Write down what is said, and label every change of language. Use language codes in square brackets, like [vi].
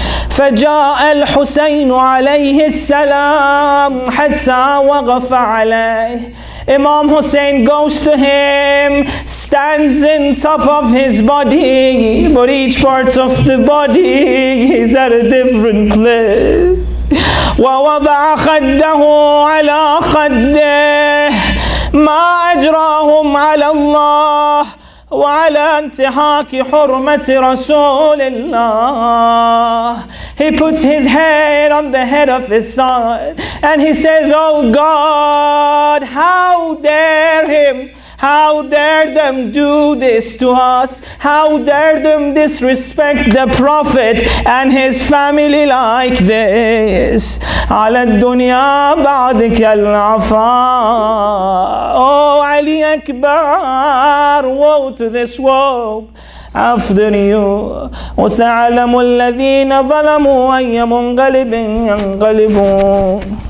[ar] فجاء الحسين عليه السلام حتى وقف عليه. [en] Imam Hussein goes to him, stands in top of his body, but each part of the body is at a different place. [ar] ووضع خده على خده ما أجراهم على الله وعلى انتهاك حرمة رسول الله. [en] He puts his head on the head of his son and he says, oh God, how dare him, how dare them do this to us, how dare them disrespect the Prophet and his family like this. [ar] على الدنيا بعدك العفا. [en] Oh Ali Akbar, woe to this world after you. [ar] وسيعلم الذين ظلموا أي منقلب ينقلبون.